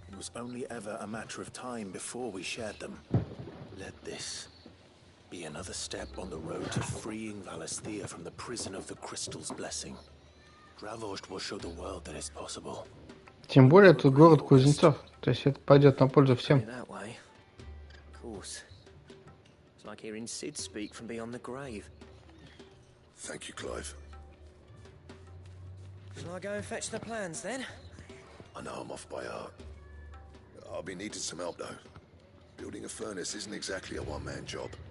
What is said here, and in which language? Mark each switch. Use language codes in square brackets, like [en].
[en] It was only ever a matter of time before we shared them. Let this be another step on the road to freeing Valisthea from the prison of the Crystal's blessing. Dravost will show the world that it's possible. [ru] Тем более, тут город кузнецов. То есть это пойдет на пользу всем. [en] That way. Of course. It's like hearing Sid speak from beyond the grave. Thank you, Clive. Shall I go and fetch the plans then? I know I'm off by heart. I'll be needing some help, though. Building a furnace isn't exactly a one-man job.